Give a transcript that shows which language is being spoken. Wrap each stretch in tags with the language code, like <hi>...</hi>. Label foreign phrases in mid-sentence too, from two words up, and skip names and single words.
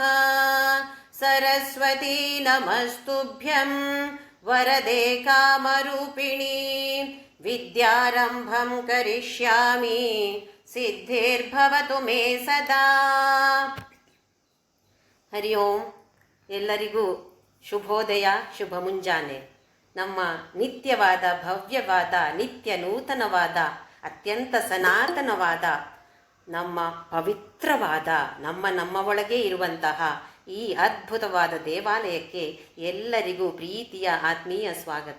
<sa>सरस्वती नमस्तुभ्यं वरदे कामरूपिणी विद्यारम्भं करिष्यामि ಸಿದ್ಧಿರ್ಭವತು ಮೇ ಸದಾ. ಹರಿ ಓಂ.</sa> <kn>ಎಲ್ಲರಿಗೂ ಶುಭೋದಯ, ಶುಭ ಮುಂಜಾನೆ. ನಮ್ಮ ನಿತ್ಯವಾದ, ಭವ್ಯವಾದ, ನಿತ್ಯ ನೂತನವಾದ, ಅತ್ಯಂತ ಸನಾತನವಾದ, ನಮ್ಮ ಪವಿತ್ರವಾದ, ನಮ್ಮ ಒಳಗೆ ಇರುವಂತಹ ಈ ಅದ್ಭುತವಾದ ದೇವಾಲಯಕ್ಕೆ ಎಲ್ಲರಿಗೂ ಪ್ರೀತಿಯ ಆತ್ಮೀಯ ಸ್ವಾಗತ.</kn>